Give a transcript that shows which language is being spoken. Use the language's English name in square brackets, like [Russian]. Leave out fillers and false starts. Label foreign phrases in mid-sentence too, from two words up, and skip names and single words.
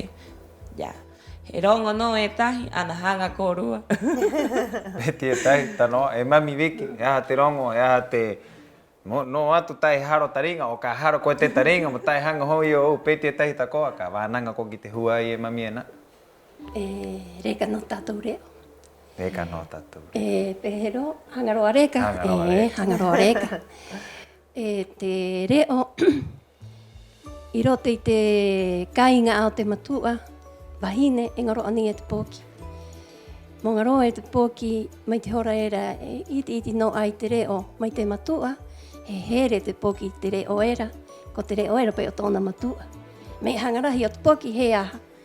[Rapanui] Ja. He rongo no e tahi, ana hanga korua. Peti e tahi, tano, e mami Viki, e aha te rongo, e aha te... No atu tai haro taringa o ka haro koe te taringa mo tai hanga hoi o peti e tahi takoa ka wānanga ko ki te Huai e mami ena. Reka no tātou reo. Reka no tātou. Pehero, hangaroa reka. Hangaroa reka. Te reo, i rote i te kainga ao te matua, wahine, engaro ani e te pōki. Mongaro e te poki mai te hora era iti no ai te reo mai te matua. He here te poki te reo era. Ko te reo era pe o tōna matua. Me hangarahi o te poki he aha.